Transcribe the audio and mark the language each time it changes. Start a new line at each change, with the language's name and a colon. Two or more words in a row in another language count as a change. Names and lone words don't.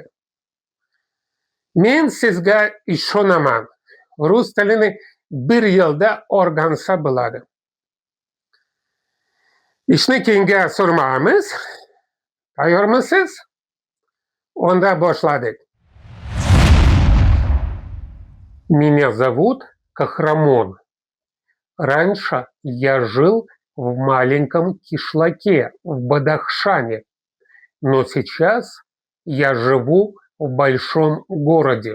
Uzbek: Men sizga ishonaman. Rus tilini 1 yilda o'rgansa bo'ladi. Ishni keyinga surmaymiz. Tayyormisiz? Onda boshladik.
Russian: Меня зовут Кахрамон. Раньше я жил в маленьком кишлаке в Бадахшане, но сейчас я живу в большом городе.